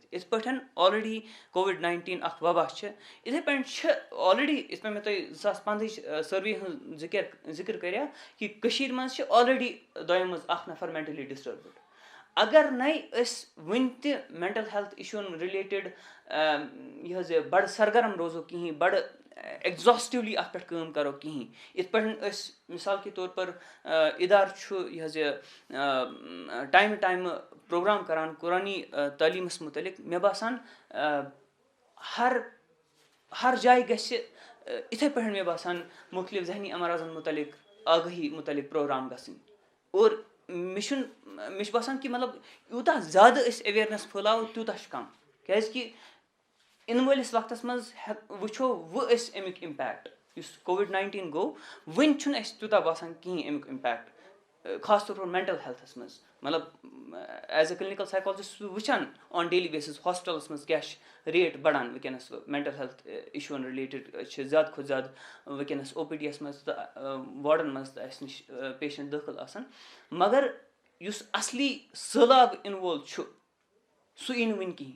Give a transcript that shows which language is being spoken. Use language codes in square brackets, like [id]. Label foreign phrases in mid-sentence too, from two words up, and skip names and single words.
[ks] یِتھ پٲٹھۍ آلریڈی کووِڈ-19 اکھ وبا چھِ یِتھٕے پٲٹھۍ چھِ آلریڈی یِتھ پٲٹھۍ مےٚ تۄہہِ 2015 سٔروے ہٕنٛز ذِکِر کَریو کہِ کٔشیٖر منٛز چھِ آلریڈی دۄیو منٛز اکھ نفر [en] mentally disturbed. [ks] اگر نَے أسۍ وُنہِ تہِ [en] mental health [ks] اِشوٗوَن رِلیٹِڈ یہِ حظ یہِ بَڑٕ سرگرم روزو کِہیٖنۍ بَڑٕ ایگزاسٹِولی اَتھ پٮ۪ٹھ کٲم کَرو کِہیٖنۍ یِتھ پٲٹھۍ أسۍ [ur] مِثال کے طور پر [ks] اِدارٕ چھُ یہِ حظ یہِ ٹایمہٕ ٹایمہٕ پروگرام کران قُرانی تعلیٖمَس مُتعلق مےٚ باسان ہر جایہِ گژھِ یِتھَے پٲٹھۍ مےٚ باسان مُختلِف ذہنی امراضن مُتعلق آگٲہی مُتعلق پروگرام گژھٕنۍ. اور مےٚ چھُ باسان کہِ مطلب یوٗتاہ زیادٕ أسۍ ایویرنیس پھٲلاوو تیوٗتاہ چھُ کَم کیازِ کہِ یِنہٕ وٲلِس وقتس منٛز وٕچھو وۄنۍ أسۍ اَمیُک اِمپیکٹ یُس کووِڈ-19 گوٚو وٕنہِ چھُنہٕ اَسہِ تیوٗتاہ باسان کِہیٖنۍ اَمیُک اِمپیکٹ [ur] خاص طور پر [ks] مینٹل ہیلتھس منٛز مطلب [en] as a clinical psychologist [ks] چھُس بہٕ وٕچھان [en] on daily basis [ks] ہاسپِٹلس منٛز کیاہ چھِ ریٹ بڑان وٕنکیٚنس [en] mental health [ks] اِشوٗوَن رِلیٹِڈ چھِ زیادٕ کھۄتہٕ زیادٕ وٕنکیٚنس او پی ڈی یس منٛز تہٕ وارڈن منٛز تہٕ اَسہِ نِش پیشنٹ دٲخِل آسان مگر یُس اَصلی سہلاب یِنہٕ وول چھُ سُہ یی نہٕ وٕنہِ کِہیٖنۍ.